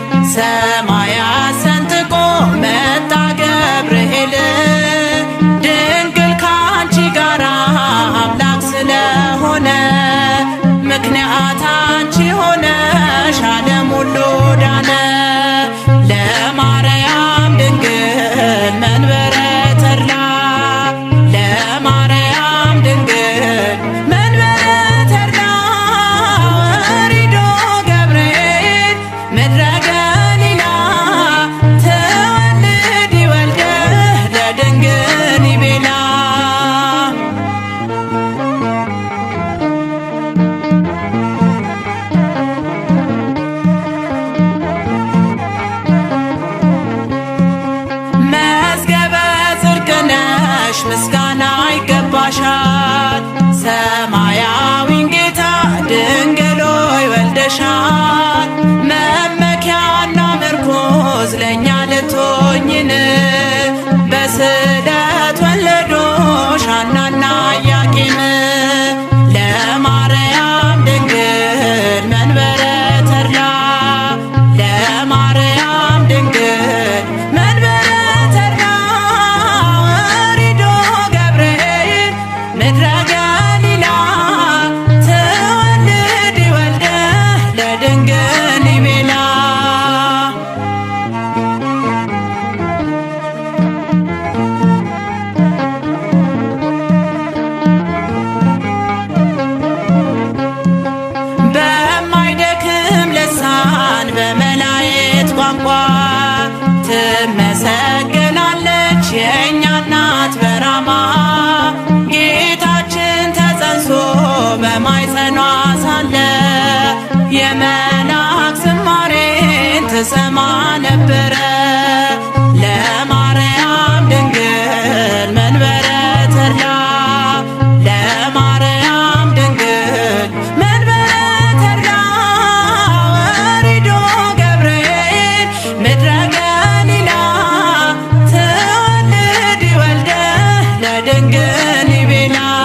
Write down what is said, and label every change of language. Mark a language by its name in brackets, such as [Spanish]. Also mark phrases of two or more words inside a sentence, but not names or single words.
[Amharic] ሰማያት ሰንጥቆ መጣ ገብርኤል ድንግል ካንቺ ጋራ አምላክ ስለሆነ ምክንያት አንቺ ሆነሽ ዓለም ሁሉ ዳነ። [Geez] ለማርያም ድንግል መንበረ ተድላ ለማርያም ድንግል መንበረ ተድላ ወሪዶ ገብርኤል ምድረ ገሊላ ትወልድ ወልደ ለድንግል ይቤላ [Amharic] መዝገበ ጽድቅ ነሽ ምስጋና ይገባሻል። ሰማያዊን ጌታ ድንግል ሆይ ወልደሻል። መመኪያና ምርኩዝ ለእኛ ልትሆኝን በስለት ወለዶሽ ሐናና ኢያቄም። [Geez] ለማርያም ድንግል መንበረ ተድላ ለማርያም ድንግል መንበረ ተድላ ወሪዶ ገብርኤል ምድረ ገሊላ ትወልድ ወልደ ለድንግል ይቤላ [Amharic] በማይደክም ልሳን በመላእክት ቋንቋ ትመሰገናለች የእኛ እናት በራማ። ጌታችን ተጸንሶ በማኅፀኗ ሳለ የመላእክት ዝማሬን ትሰማ ነበረ። [Geez] ለማርያም ድንግል መንበረ ተድላ ለማርያም ድንግል መንበረ ተድላ ወሪዶ ገብርኤል ምድረ ገሊላ ትወልድ ወልደ ለድንግል ይቤላ